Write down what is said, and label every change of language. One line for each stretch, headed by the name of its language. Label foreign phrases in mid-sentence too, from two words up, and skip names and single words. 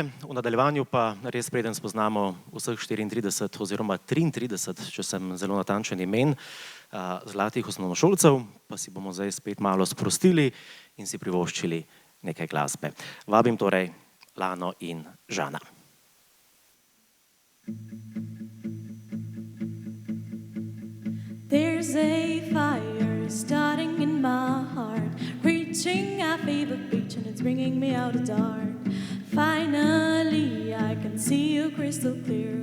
Slovenian: V nadaljevanju pa res preden spoznamo vseh 34 oziroma 33, če sem zelo natančen imen, zlatih osnovnošolcev, pa si bomo zdaj spet malo sprostili in si privoščili nekaj glasbe. Vabim torej Lano in Žana.
English: There's a fire starting in my heart, reaching a fever pitch and it's bringing me out of dark. Finally, I can see you crystal clear.